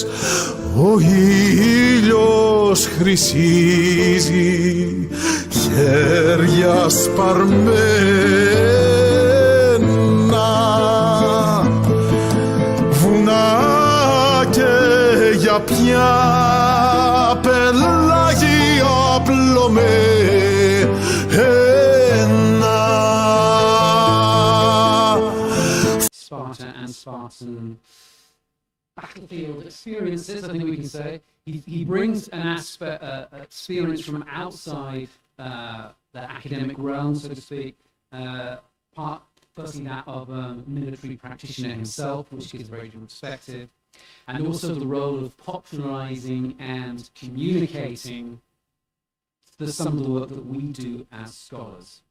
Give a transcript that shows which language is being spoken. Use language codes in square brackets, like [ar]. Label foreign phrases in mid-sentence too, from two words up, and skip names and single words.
[el] Ο ήλιος χρυσίζει, χέρια σπαρμένα, βουνά και για πια πελάγια πλωμένα. [en] Sparta and Spartan battlefield experiences, I think we can say. He brings an aspect, experience from outside the academic realm, so to speak, firstly that of a military practitioner himself, which gives a very different perspective, and also the role of popularizing and communicating some of the work that we do as scholars.